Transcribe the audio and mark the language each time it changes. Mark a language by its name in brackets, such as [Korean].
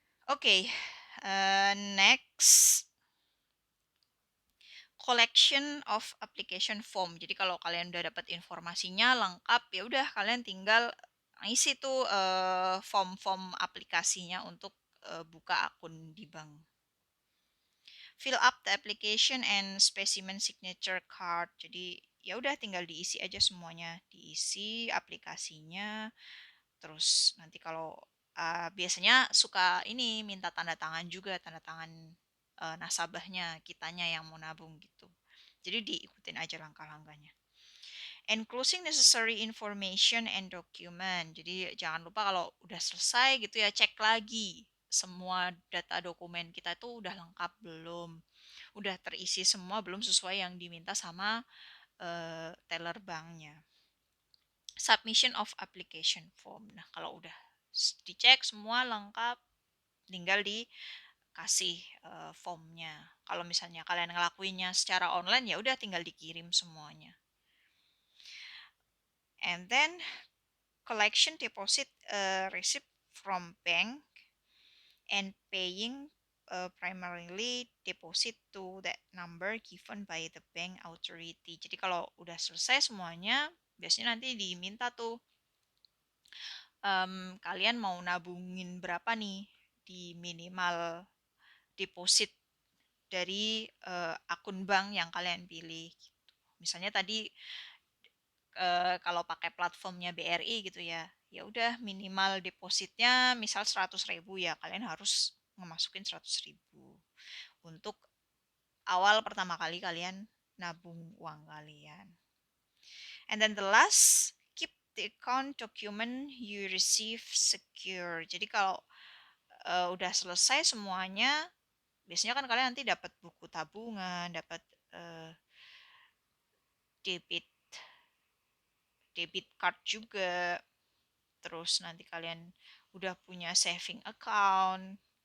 [English] Oke, next collection of application form. [Indonesian] Jadi kalau kalian udah dapat informasinya lengkap, ya udah kalian tinggal isi tuh form-form aplikasinya untuk buka akun di bank. [English] Fill up the application and specimen signature card. [Indonesian] Jadi ya udah tinggal diisi aja semuanya, diisi aplikasinya. Terus nanti kalau biasanya suka ini minta tanda tangan juga, tanda tangan nasabahnya, kitanya yang mau nabung gitu. Jadi diikutin aja langkah-langkahnya. [English] Enclosing necessary information and document. [Indonesian] Jadi jangan lupa kalau udah selesai gitu ya cek lagi semua data dokumen kita itu udah lengkap belum, udah terisi semua belum sesuai yang diminta sama teller banknya. [English] Submission of application form. [Indonesian] Nah, kalau udah dicek semua lengkap, tinggal dikasih formnya. Kalau misalnya kalian ngelakuinnya secara online ya udah tinggal dikirim semuanya. [English] And then collection deposit receipt from bank and paying primarily deposit to that number given by the bank authority. [Indonesian] Jadi kalau udah selesai semuanya, biasanya nanti diminta tuh kalian mau nabungin berapa nih di minimal deposit dari akun bank yang kalian pilih. Gitu. Misalnya tadi kalau pakai platformnya BRI gitu ya, ya udah minimal depositnya misal 100.000 ya kalian harus ngemasukin 100.000 untuk awal pertama kali kalian nabung uang kalian. [English] And then the last, keep the account document you receive secure. [Indonesian] Jadi kalau udah selesai semuanya, biasanya kan kalian nanti dapat buku tabungan, dapat uh, debit debit card juga. Terus nanti kalian udah punya saving account.